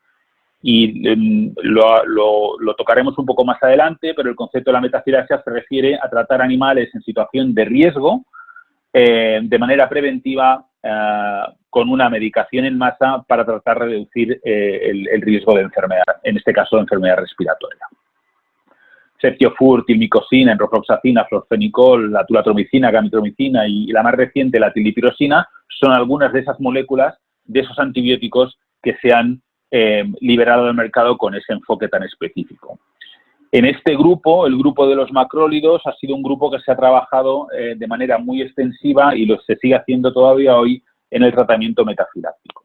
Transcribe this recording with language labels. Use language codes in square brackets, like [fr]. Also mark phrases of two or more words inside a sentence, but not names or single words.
[es] Y lo tocaremos un poco más adelante, pero el concepto de la metafilaxia se refiere a tratar animales en situación de riesgo de manera preventiva con una medicación en masa para tratar de reducir el riesgo de enfermedad, en este caso de enfermedad respiratoria. Ceftiofur, tilmicosina, enrofloxacina, florfenicol, la tulatromicina, gamitromicina y la más reciente, la tilipirosina, son algunas de esas moléculas, de esos antibióticos que se han liberado del mercado con ese enfoque tan específico. En este grupo, el grupo de los macrólidos, ha sido un grupo que se ha trabajado de manera muy extensiva y se sigue haciendo todavía hoy en el tratamiento metafiláctico.